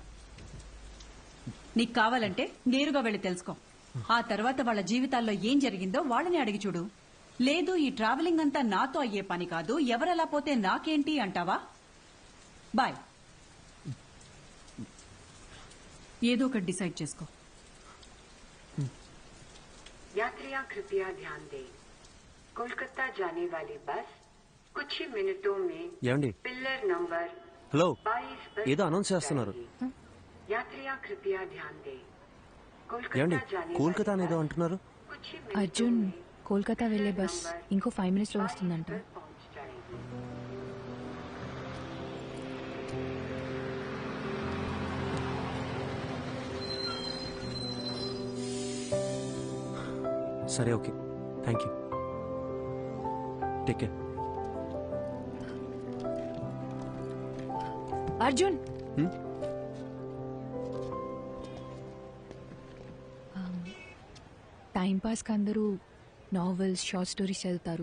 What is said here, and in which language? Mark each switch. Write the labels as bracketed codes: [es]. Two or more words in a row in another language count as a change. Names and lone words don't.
[te] నీకు కావాలంటే నేరుగా వెళ్ళి తెలుసుకో. ఆ తర్వాత వాళ్ళ జీవితాల్లో ఏం జరిగిందో వాళ్ళని అడిగి చూడు. లేదు ఈ ట్రావెలింగ్ అంతా నాతో అయ్యే పని కాదు, ఎవరలా పోతే నాకేంటి అంటావా? బాయ్. ఏదో ఒకటి డిసైడ్ చేసుకో. [hi] यात्रियां कृपया ध्यान दें, कोलकाता जाने वाली बस कुछ ही मिनटों में [te] ఏమండి? [hi] पिलर नंबर [te] హలో, [hi] 22 पर [te] ఏదో అనౌన్స్ చేస్తున్నారు. [hi] यात्रियां कृपया ध्यान दें, [te] ఏమండి? [hi] कोलकाता जाने [te] కోల్కతా [hi] वाली [te] అనేదో [hi] बस [te] అంటున్నారు. [hi] कुछ ही मिनटों [te] అర్జున్, [hi] में [te] కోల్కతా వెళ్లే బస్ ఇంకో 5 minutes లో వస్తుందంట. [hi] पहुंच जाएगी। [te] సరే, ఓకే, థ్యాంక్ యూ. టేక్ కేర్. అర్జున్, టైం పాస్కి అందరూ నావెల్స్, షార్ట్ స్టోరీస్ చదువుతారు.